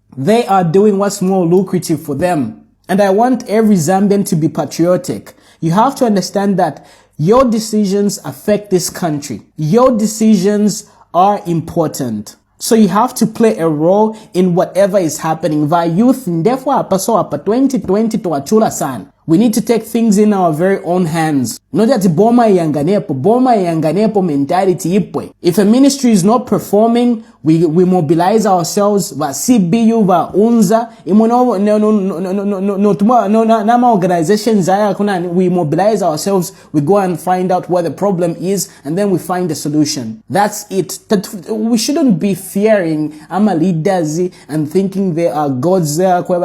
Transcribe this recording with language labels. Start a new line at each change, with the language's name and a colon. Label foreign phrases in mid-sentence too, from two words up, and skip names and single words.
English: They are doing what's more lucrative for them. And I want every Zambian to be patriotic. You have to understand that your decisions affect this country. Your decisions are important. So you have to play a role in whatever is happening.
Bemba: Va youth ndefo apa 2020 to achula sana.
English: We need to take things in our very own hands. Not that
Bemba: boma yanganepo mentality ipwe.
English: If a ministry is not performing, we mobilize ourselves.
Bemba: Va CBU, va unza.
English: Nama organizations we mobilize ourselves. We go and find out what the problem is, and then we find a solution. That's it. We shouldn't be fearing ama leaders and thinking they are gods there.